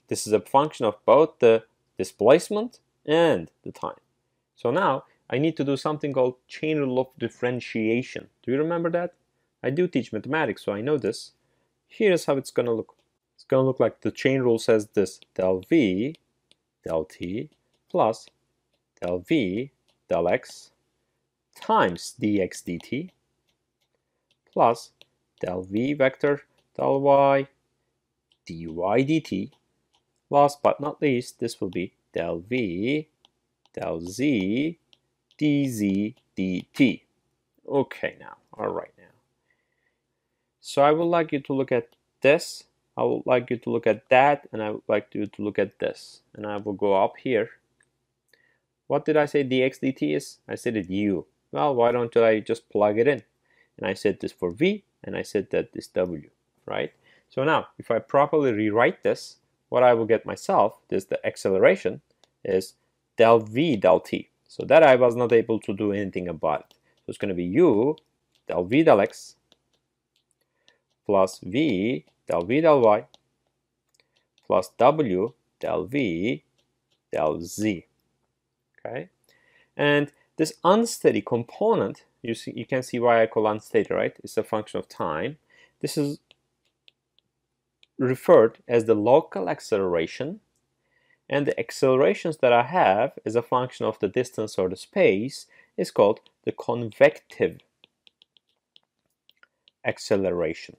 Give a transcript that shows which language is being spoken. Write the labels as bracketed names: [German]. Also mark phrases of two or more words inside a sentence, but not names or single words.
[English] This is a function of both the displacement and the time. So now I need to do something called chain rule of differentiation. Do you remember that? I do teach mathematics, so I know this. Here's how it's going to look. It's going to look like the chain rule says this: del v, del t, plus del v, del x, times dx dt, plus del v vector, del y, dy dt. Last but not least, this will be del v, del z, dz dt. Okay, now, all right now. So I would like you to look at this, I would like you to look at that, and I would like you to look at this. And I will go up here. What did I say dx dt is? I said it u. Well, why don't I just plug it in? And I said this for v, and I said that this w, right? So now, if I properly rewrite this, what I will get myself is the acceleration is del v del t. So that I was not able to do anything about it. So it's going to be u del v del x plus v del v del y plus w del v del z. Okay, and this unsteady component, you can see why I call unsteady, right? It's a function of time. This is referred as the local acceleration, and the accelerations that I have as a function of the distance or the space is called the convective acceleration.